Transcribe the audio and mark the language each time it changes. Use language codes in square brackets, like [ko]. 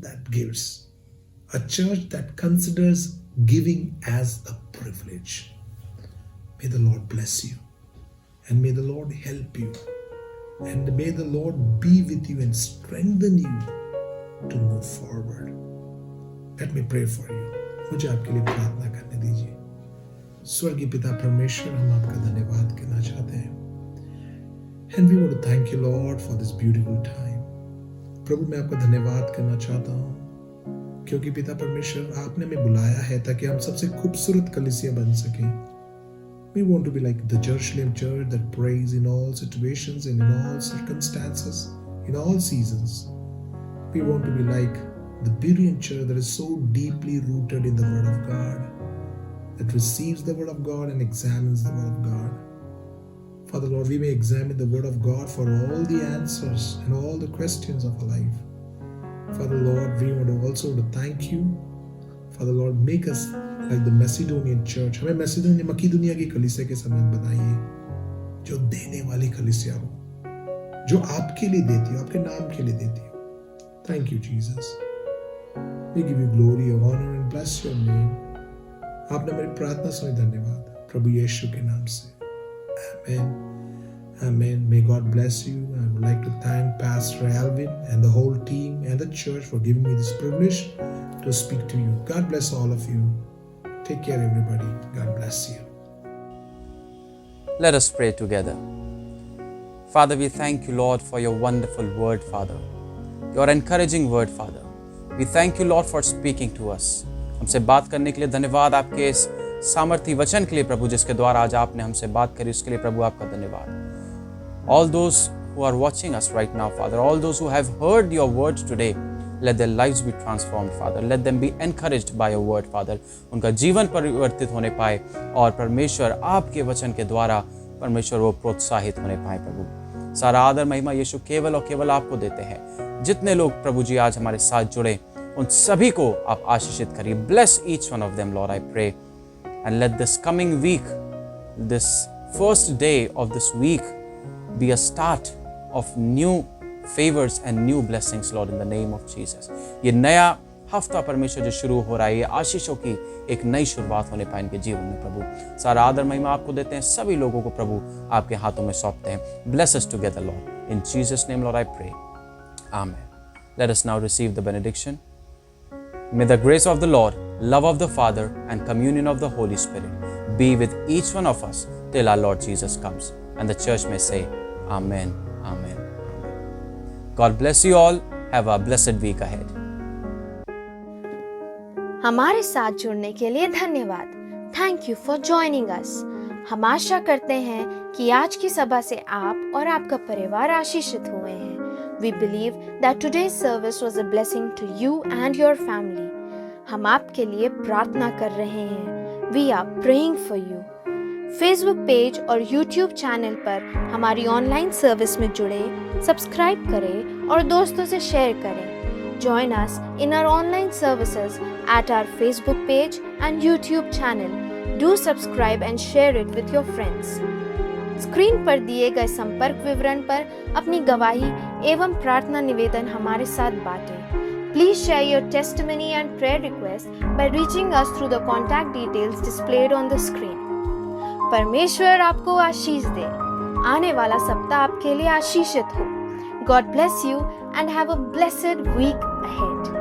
[en] A church that considers giving as a privilege. May the Lord bless you. And may the Lord help you. And may the Lord be with you and strengthen you to move forward. Let me pray for you. [hi] मुझे आपके लिए प्रार्थना करने दीजिए। स्वर्गीय पिता परमेश्वर, हम आपका धन्यवाद करना चाहते हैं। [en] And we want to thank you, Lord, for this beautiful time. [hi] प्रभु, मैं आपका धन्यवाद करना चाहता हूँ, क्योंकि पिता परमेश्वर, आपने हमें बुलाया है ताकि हम सबसे खूबसूरत कलीसिया बन सकें। [en] We want to be like the Jerusalem church that prays in all situations and in all circumstances, in all seasons. We want to be like the Berean church that is so deeply rooted in the Word of God, that receives the Word of God and examines the Word of God. Father Lord, we may examine the Word of God for all the answers and all the questions of our life. Father Lord, we want to also thank you. Father Lord, make us like the Macedonian church. [hi] हमें मकीदुनिया की कलीसिया के समान बनाइए, जो देने वाली कलीसिया हो, जो आपके लिए देती हो, आपके नाम के लिए देती हो. [en] Thank you, Jesus. We give you glory, honor and bless your name. [hi] आपने मेरी प्रार्थना सुनी, धन्यवाद प्रभु यीशु के नाम से. [en] Amen. Amen. May God bless you. I would like to thank Pastor Alvin and the whole team and the church for giving me this privilege to speak to you. God bless all of you. Take care, everybody. God bless you. Let us pray together. Father, we thank you, Lord, for your wonderful word, Father. Your encouraging word, Father. We thank you, Lord, for speaking to us. [hi] हमसे बात करने के लिए धन्यवाद. आपके इस सामर्थी वचन के लिए प्रभु, जिसके द्वारा आज आपने हमसे बात करी, उसके लिए प्रभु आपका धन्यवाद. [en] All those who are watching us right now, Father, all those who have heard your words today, let their lives be transformed, Father. Let them be encouraged by your word, Father. [hi] उनका जीवन परिवर्तित होने पाए और परमेश्वर आपके वचन के द्वारा परमेश्वर वो प्रोत्साहित होने पाए. प्रभु सारा आदर महिमा यीशु केवल और केवल आपको देते हैं. जितने लोग प्रभु जी आज हमारे साथ जुड़े, उन सभी को आप आशीषित करिए. [en] Bless each one of them, Lord, I pray. And let this coming week, this first day of this week, be a start of new favors and new blessings, Lord, in the name of Jesus. [hi] ये नया हफ्ता परमेश्वर जो शुरू हो रहा है, ये आशीषों की एक नई शुरुआत होने पाए इनके जीवन में. प्रभु सारा आदर महिमा आपको देते हैं. सभी लोगों को प्रभु आपके हाथों में सौंपते हैं. [en] Bless us together, Lord. In Jesus' name, Lord, I pray. Amen. Let us now receive the benediction. May the grace of the Lord, love of the Father, and communion of the Holy Spirit be with each one of us till our Lord Jesus comes. And the church may say, Amen, Amen, Amen. God bless you all. Have a blessed week ahead. [hi] हमारे साथ जुड़ने के लिए धन्यवाद. [en] Thank you for joining us. [hi] हम आशा करते हैं कि आज की सभा से आप और आपका परिवार आशीषित हुए हैं. [en] We believe that today's service was a blessing to you and your family. [hi] हम आपके लिए प्रार्थना कर रहे हैं. [en] We are praying for you. [hi] Facebook page और यूट्यूब चैनल पर हमारी ऑनलाइन सर्विस में जुड़े, सब्सक्राइब करें और दोस्तों से शेयर करें. [en] Join us in our online services at our Facebook page and YouTube channel. Do subscribe and share it with your friends. [hi] Screen पर दिए गए संपर्क विवरण पर अपनी गवाही एवं प्रार्थना निवेदन हमारे साथ बांटें. [en] Please share your testimony and prayer request by reaching us through the contact details displayed on the screen. [hi] परमेश्वर आपको आशीष दे. आने वाला सप्ताह आपके लिए आशीषित हो. [en] God bless you and have a blessed week ahead.